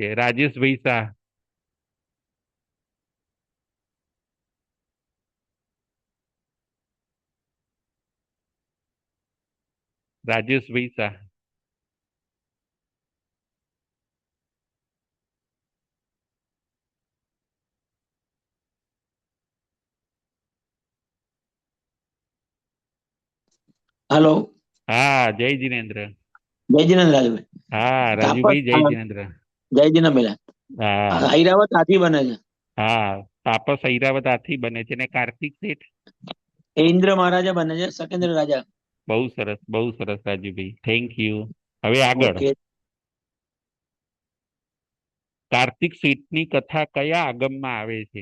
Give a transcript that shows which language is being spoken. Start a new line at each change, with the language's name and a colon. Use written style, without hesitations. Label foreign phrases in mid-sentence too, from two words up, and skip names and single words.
Gujarati: રાજેશભાઈ શાહ. રાજેશભાઈ શાહ. हेलो. હા, જય જીનેન્દ્ર. જય જિનેન્દ્ર રાજુ. હા, तापस રાજુભાઈ, જય જીનેન્દ્ર. જય જિનેન્દ્ર બેલા. હા. ઐરાવત હાથી બને છે. હા, તાપસ ઐરાવત હાથી બને છે ને કાર્તિક શેઠ એ ઇન્દ્ર મહારાજા બને છે, સકેન્દ્ર રાજા. બહુ સરસ, બહુ સરસ રાજુભાઈ.
English: thank you.
Gujarati: હવે આગળ. ઓકે. કાર્તિક શેઠની કથા કયા આગમમાં આવે છે?